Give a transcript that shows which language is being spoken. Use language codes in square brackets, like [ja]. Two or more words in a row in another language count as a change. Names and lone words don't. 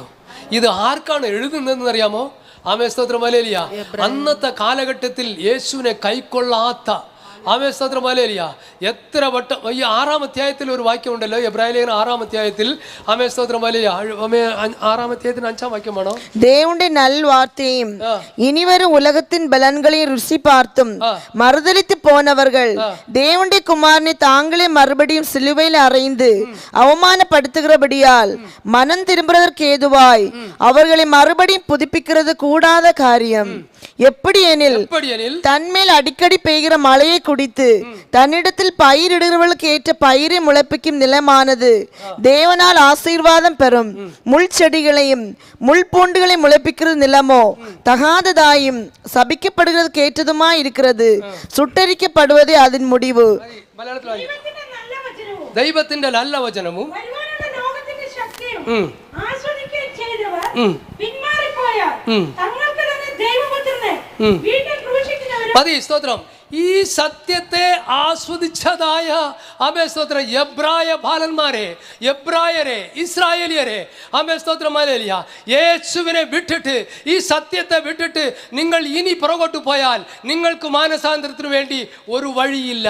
[ml] ഇത് ആർക്കാണ് എഴുതുന്നതെന്ന് അറിയാമോ? ആമേൻ സ്തോത്രം ഹല്ലേലൂയ അന്നത്തെ കാലഘട്ടത്തിൽ യേശുവിനെ കൈക്കൊള്ളാത്ത, ആമേൻ സ്തോത്രം ഹല്ലേലൂയ എത്ര വട്ടം, ഈ 6-ാം അധ്യായത്തിൽ ഒരു വാക്യമുണ്ടല്ലോ, എബ്രായ ലേഖനം 6-ാം അധ്യായത്തിൽ, ആമേൻ സ്തോത്രം ഹല്ലേലൂയ 6-ാം അധ്യായത്തിന് 5-ാം വാക്യമാണോ? [ta] தேவனுடைய நல்வார்த்தையும் இனிவரும் உலகத்தின் பலன்களையும் ருசி பார்த்தும் மறுதலித்து போனவர்கள் தேவனுடைய குமாரனை தாங்களே மறுபடியும் சிலுவையில் அறைந்து அவமானப்படுத்துகிறபடியால் மனம் திரும்புவதற்கு ஏதுவாய் அவர்களை மறுபடியும் புதுப்பிக்கிறது கூடாத காரியம். எப்படி எனில் தன்மேல் அடிக்கடி பெய்கிற மழையை குடித்து தன்னிடத்தில் பயிரிடுகிறவர்களுக்கு ஏற்ற பயிரை முளைப்பிக்கும் நிலமானது தேவனால் ஆசீர்வாதம் பெறும் முள் செடிகளையும் முள் பூண்டுகளை முளைப்பிக்கிறது நிலமோ தகாததாயும் சபிக்கப்படுகிறதுக்கு ஏற்றதுமா இருக்கிறது. சுட்டரிக்கப்படுவதே அதன் முடிவு. [ml] ദൈവത്തിന്റെ നല്ല വചനവും മതി. സ്തോത്രം. ഈ സത്യത്തെ ആസ്വദിച്ചതായ ആമേൻ സ്തോത്രം എബ്രായ ബാലന്മാരെ, എബ്രായരെ, ഇസ്രായേലിയരെ, ആമേൻ സ്തോത്രം ഹല്ലേലൂയ യേശുവിനെ വിട്ടിട്ട്, ഈ സത്യത്തെ വിട്ടിട്ട് നിങ്ങൾ ഇനി പുറകോട്ട് പോയാൽ നിങ്ങൾക്ക് മാനസാന്തരത്തിന് വേണ്ടി ഒരു വഴിയില്ല.